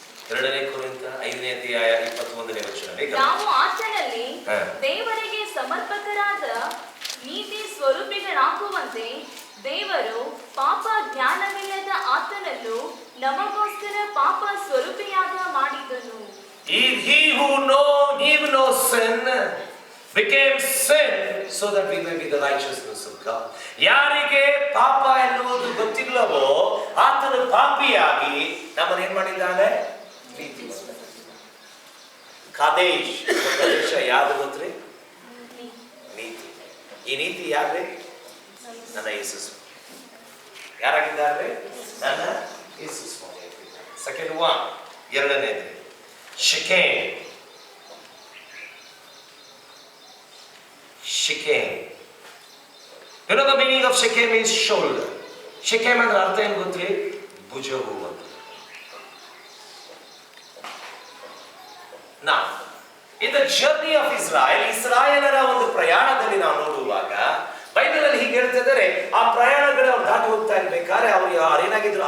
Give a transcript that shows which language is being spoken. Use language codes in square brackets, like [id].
[kn] 2ನೇ ಕೊರಿಂಥ 5ನೇ ಅಧ್ಯಾಯ 21ನೇ ವಚನ. ನಾವು ಆತನಲ್ಲಿ ದೇವರಿಗೆ ಸಮರ್ಪಕರಾದ ನೀತಿ ಸ್ವರೂಪಿಗಳಾಗುವಂತೆ ದೇವರು ಪಾಪ ಜ್ಞಾನವಿಲ್ಲದ ಆತನನ್ನು ನಮಗೋಸ್ಕರ ಪಾಪ ಸ್ವರೂಪಿಯಾಗ ಮಾಡಿದನು. [en] He who knew no sin became sin so that we may be the righteousness of God. [kn] ಯಾರಿಗೆ ಪಾಪ ಎನ್ನುವುದು ಗೊತ್ತಿಲ್ಲವೋ ಆತನು ಪಾಪಿಯಾಗಿ ನಮ್ಮನ್ನು ಏನ್ ಮಾಡಿದ್ದಾನೆ? ಪ್ರೀತಿ. ಕಾದೇಶ್ ಪ್ರದೇಶ ಯಾವುದು ಗೊತ್ತ್ರಿ? ನೀತಿ. ಈ ನೀತಿ ಯಾರ್ರಿ? ನನ್ನ ಯೇಸು. ಯಾರಾಗಿದ್ದಾರೆ? ನನ್ನ ಯೇಸು. Second one, 2ನೇದು Shechem. [en] Shechem. You know the meaning of Shechem is shoulder. [kn] Shechem ಅಂದ್ರೆ ಅರ್ಥ ಏನು ಗೊತ್ತ್ರಿ? ಭುಜವು ಅಂತ. [en] Now, in the journey of Israel, [kn] ಇಸ್ರಾಯೇಲರ ಒಂದು ಪ್ರಯಾಣದಲ್ಲಿ ನಾವು ನೋಡುವಾಗ ಬೈಬಲ್ ಅಲ್ಲಿ ಹೀಗೆ ಹೇಳ್ತಿದ್ದಾರೆ, ಆ ಪ್ರಯಾಣಗಳು ಅವ್ರು ದಾಟಿ ಹೋಗ್ತಾ ಇರ್ಬೇಕಾದ್ರೆ ಅವ್ರು ಏನಾಗಿದ್ರು?